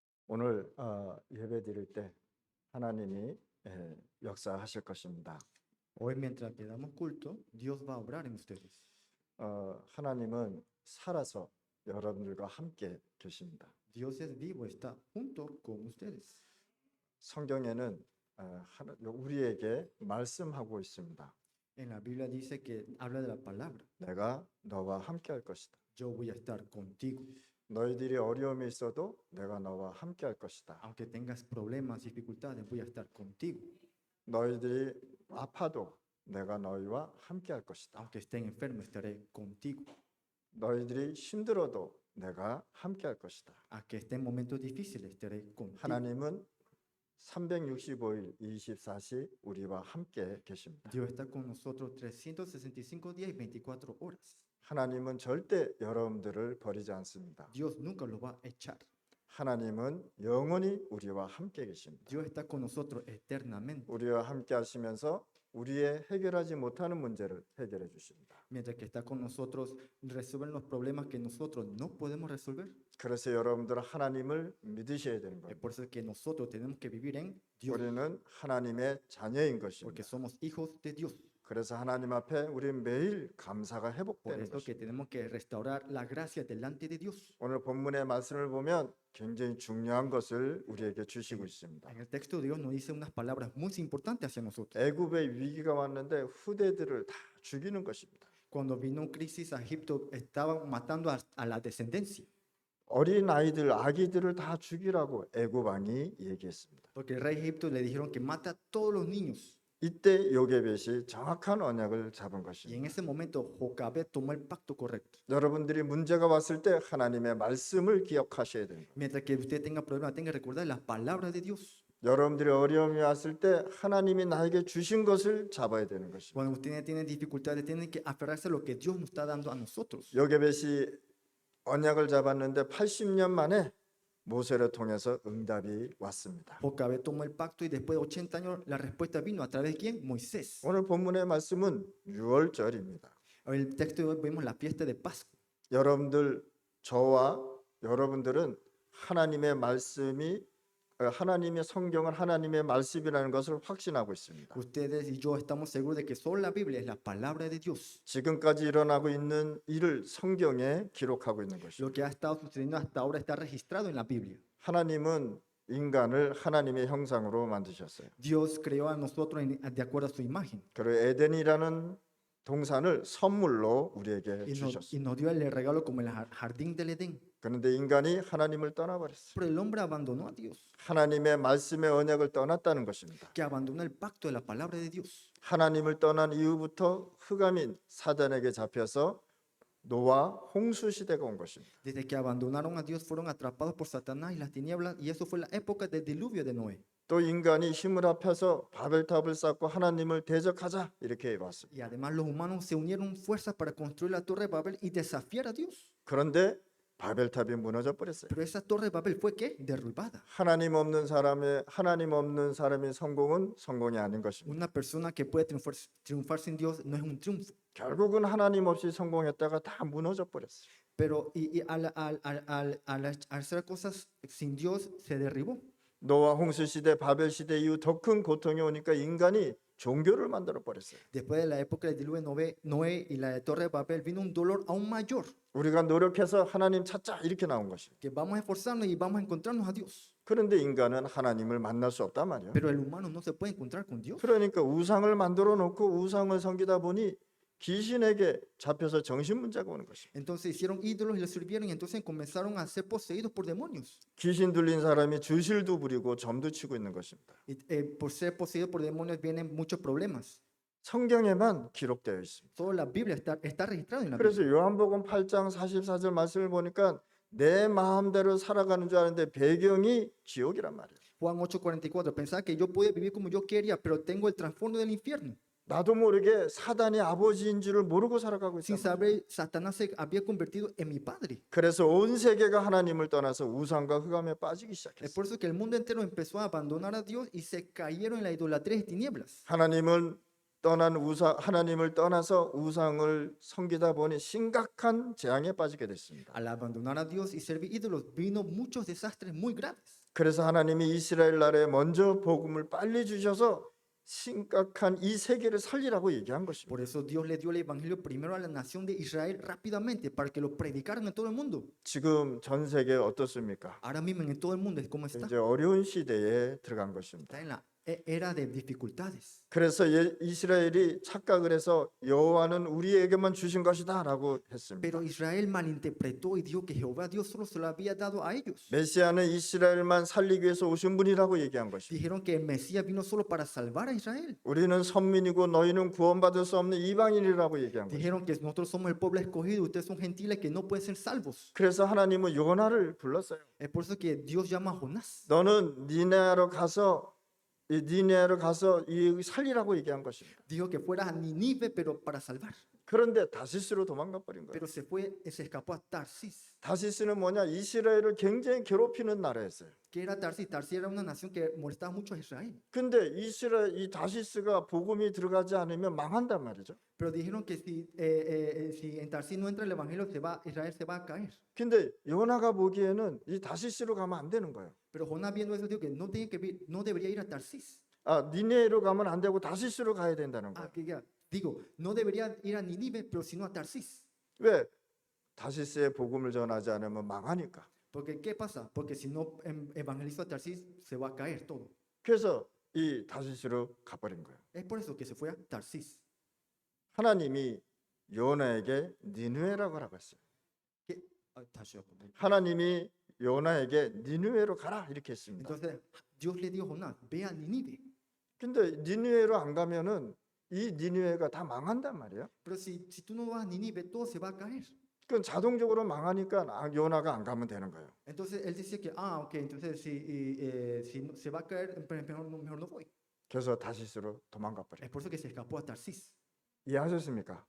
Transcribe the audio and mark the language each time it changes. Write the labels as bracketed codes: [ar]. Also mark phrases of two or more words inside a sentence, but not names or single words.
[ko] 오늘 예배 드릴 때 하나님이 역사하실 것입니다. [es] Hoy, mientras le damos culto, Dios va a obrar en ustedes. [ko] 하나님은 살아서 여러분들과 함께 계십니다. [es] Dios es vivo, está junto con ustedes. [ko] 성경에는 우리에게 말씀하고 있습니다. [es] En la Biblia dice que habla de la palabra. [ko] 내가 너와 함께 할 것이다. [es] Yo voy a estar contigo. [ko] 너희들이 어려움이 있어도 내가 너와 함께 할 것이다. [es] Aunque tengas problemas, dificultades, voy a estar contigo. [ko] 너희들이 아파도 내가 너희와 함께 할 것이다. [es] Aunque estén enfermos, estaré contigo. [ko] 너희들이 힘들어도 내가 함께 할 것이다. [es] Aunque estén en momentos difíciles, estaré contigo. [ko] 하나님은 365일 24시 우리와 함께 계십니다. [es] Dios está con nosotros 365 días y 24 horas. [ko] 하나님은 절대 여러분들을 버리지 않습니다. [es] Dios nunca lo va a echar. [ko] 하나님은 영원히 우리와 함께 계십니다. [es] Dios está con nosotros eternamente. [ko] 우리와 함께 하시면서 우리의 해결하지 못하는 문제를 해결해 주십니다. [es] Mientras que está con nosotros, resuelven los problemas que nosotros no podemos resolver. [ko] 그래서 여러분들은 하나님을 믿으셔야 되는 [es] Es [ko] 겁니다. [es] por eso que nosotros tenemos que vivir en Dios, [ko] 우리는 하나님의 자녀인 [es] porque [ko] 것입니다. [es] somos hijos de Dios. [ko] 그래서 하나님 앞에 우리는 매일 감사가 [es] Por [ko] 회복되는 [es] eso que [ko] 것입니다. [es] tenemos que restaurar la gracia delante de Dios. [ko] 오늘 본문의 말씀을 보면 굉장히 중요한 것을 우리에게 주시고 있습니다. [es] En el texto Dios nos dice unas palabras muy importantes hacia nosotros. [ko] 애굽의 위기가 왔는데 후대들을 다 죽이는 것입니다. [es] Cuando vino crisis a Egipto, estaban matando a la descendencia, [ko] 어린 아이들, 아기들을 다 죽이라고 애굽 왕이 얘기했습니다. [es] porque el rey de Egipto le dijeron que mata a todos los niños. [ko] 이때 요게벳이 정확한 언약을 잡은 [es] Y [ko] 것입니다. [es] en ese momento Jocabed tomó el pacto correcto. [ko] 여러분들이 문제가 왔을 때 하나님의 말씀을 기억하셔야 됩니다. [es] Mientras que usted tenga problemas, tenga que recordar las palabras de Dios. [ko] 여러분들이 어려움이 왔을 때 하나님이 나에게 주신 것을 잡아야 되는 것입니다. [es] Cuando ustedes tienen dificultades, tienen que aferrarse a lo que Dios nos está dando a nosotros. [ko] 요게벳이 언약을 잡았는데 80년 만에 모세를 통해서 응답이 왔습니다. [es] Jocabed tomó el pacto y después de 80 años la respuesta vino a través de quién? Moisés. [ko] 오늘 본문의 말씀은 6월절입니다. [es] En el texto de hoy vemos la fiesta de Pascua. [ko] 여러분들, 저와 여러분들은 하나님의 말씀이 하나님의 성경은 하나님의 말씀이라는 것을 확신하고 있습니다. [es] Ustedes y yo estamos seguros de que solo la Biblia es la palabra de Dios. [ko] 지금까지 일어나고 있는 일을 성경에 기록하고 있는 것입니다. [es] Lo que ha estado sucediendo hasta ahora está registrado en la Biblia. [ko] 하나님은 인간을 하나님의 형상으로 만드셨어요. [es] Dios creó a nosotros de acuerdo a su imagen [ko] 그리고 에덴이라는 동산을 선물로 우리에게 [es] y [ko] 주셨어요. [es] nos dio el regalo como el jardín del Edén. [ko] 그런데 인간이 하나님을 떠나버렸어요. [es] Pero el hombre abandonó a Dios, [ko] 하나님의 말씀의 언약을 떠났다는 것입니다. [es] que abandonó el pacto de la palabra de Dios. [ko] 하나님을 떠난 이후부터 흑암인 사단에게 잡혀서 노아 홍수 시대가 온 것입니다. [es] Desde que abandonaron a Dios fueron atrapados por Satanás y las tinieblas, y eso fue la época del diluvio de Noé. [ko] 또 인간이 힘을 합해서 바벨탑을 쌓고 하나님을 대적하자 이렇게 왔습니다. [es] Y además los humanos se unieron fuerzas para construir la torre de Babel y desafiar a Dios. [ko] 그런데 바벨탑이 무너져 버렸어요. [es] Pero esa torre de Babel fue ¿qué? Derribada. [ko] 하나님 없는 사람의 성공은 성공이 아닌 것입니다. [es] Una persona que puede triunfar sin Dios no es un triunfo. [ko] 결국은 하나님 없이 성공했다가 다 무너져 버렸어요. [es] Pero al hacer cosas sin Dios se derribó. [ko] 노아 홍수 시대, 바벨 시대 이후 더 큰 고통이 오니까 인간이 종교를 만들어 버렸어요. [es] Después de la época del diluvio de Noé y la de torre de Babel vino un dolor aún mayor. [ko] 우리가 노력해서 하나님 찾자 이렇게 나온 것입니다. [es] Que vamos a esforzarnos y vamos a encontrarnos a Dios. [ko] 그런데 인간은 하나님을 만날 수 없단 말이에요. [es] Pero el humano no se puede encontrar con Dios. [ko] 그러니까 우상을 만들어 놓고 우상을 섬기다 보니 귀신에게 잡혀서 정신 문제가 오는 것입니다. [es] Entonces hicieron ídolos y los sirvieron y entonces comenzaron a ser poseídos por demonios. [ko] 귀신 들린 사람이 주실도 부리고 점도 치고 있는 것입니다. [es] Y, por ser poseídos por demonios vienen muchos problemas. [ko] 성경에만 기록되어 있습니다. [es] Solo la Biblia está registrada en la Biblia. [ko] 그래서 요한복음 8장 44절 말씀을 보니까 내 마음대로 살아가는 줄 아는데 배경이 지옥이란 말이에요. [es] Juan 8:44, pensaba que yo podía vivir como yo quería, pero tengo el trasfondo del infierno. [ko] 나도 모르게 사단이 아버지인 줄을 모르고 살아가고 [es] Sin [ko] 있단 말이에요. [es] saber, Satanás se había convertido en mi padre. [ko] 그래서 온 세계가 하나님을 떠나서 우상과 흑암에 빠지기 [es] Es [ko] 시작했어요. [es] por eso que el mundo entero empezó a abandonar a Dios y se cayeron en la idolatría y tinieblas. [ko] 하나님은 하나님을 떠나서 우상을 섬기다 보니 심각한 재앙에 빠지게 됐습니다. [es] Al abandonar a Dios y servir ídolos, vino muchos desastres muy graves. [ko] 그래서 하나님이 이스라엘 나라에 먼저 복음을 빨리 주셔서 심각한 이 세계를 살리라고 얘기한 것입니다. [es] Por eso Dios le dio el evangelio primero a la nación de Israel rápidamente para que lo predicaran en todo el mundo. [ko] 지금 전 세계 어떻습니까? [es] Ahora mismo en todo el mundo, ¿cómo está? [ko] 이제 어려운 시대에 들어간 것입니다. [es] Está en la era de dificultades. [ko] 그래서 이스라엘이 착각을 해서 여호와는 우리에게만 주신 것이다라고 했습니다. [es] Pero Israel malinterpretó y dijo que Jehová Dios solo se lo había dado a ellos. [ko] 메시아는 이스라엘만 살리기 위해서 오신 분이라고 얘기한 것입니다. [es] Dijeron que el Mesías vino solo para salvar a Israel. [ko] 우리는 선민이고 너희는 구원받을 수 없는 이방인이라고 얘기한 것입니다. [es] Dijeron que nosotros somos el pueblo escogido, ustedes son gentiles que no pueden ser salvos. [ko] 그래서 하나님은 요나를 불렀어요. [es] Es por eso que Dios llama a Jonás. [ko] 너는 니네아로 가서 이 살리라고 얘기한 것입니다. [es] Dijo que fuera a Nínive, pero para salvar. [ko] 그런데 다시스로 도망가 버린 거예요. [es] Pero se escapó a Tarsis. [ko] 다시스는 뭐냐? 이스라엘을 굉장히 괴롭히는 나라였어요. [es] ¿Qué era Tarsis? Tarsis era una nación que molestaba mucho a Israel. [ko] 근데 이 다시스가 복음이 들어가지 않으면 망한단 말이죠. [es] Pero dijeron que si en Tarsis no entra el evangelio, Israel se va a caer. [ko] 근데 요나가 보기에는 이 다시스로 가면 안 되는 거예요. [es] Pero Jonás viendo eso dijo que no debería ir a Tarsis. [ko] 니네로 가면 안 되고 다시스로 가야 된다는 거예요. [es] Digo, no debería ir a Nínive, pero sino a Tarsis. [ko] 왜? 다시스의 복음을 전하지 않으면 망하니까. [es] Porque ¿qué pasa? Porque si no evangelizo a Tarsis, se va a caer todo. [ko] 그래서 이 다시스로 가버린 거예요. [es] Es por eso que se fue a Tarsis. [ko] 하나님이 요나에게 니느웨라고 하라고 했어요. 다시 한번. 하나님이 요나에게 니느웨로 가라 이렇게 했습니다. [es] Entonces Dios le dijo a Jonás, ve a Nínive. [ko] 근데 니느웨로 안 가면은 이 니느웨가 다 망한단 말이에요. [es] Pero si tú no vas a Nínive, todo se va a caer. [ko] 그건 자동적으로 망하니까 요나가 안 가면 되는 거예요. [es] Entonces él dice que, ok, entonces si se va a caer, mejor no voy. [ko] 그래서 다시스로 도망가 버려요. [es] Es por eso que se escapó a Tarsis. [ko] 이해하셨습니까?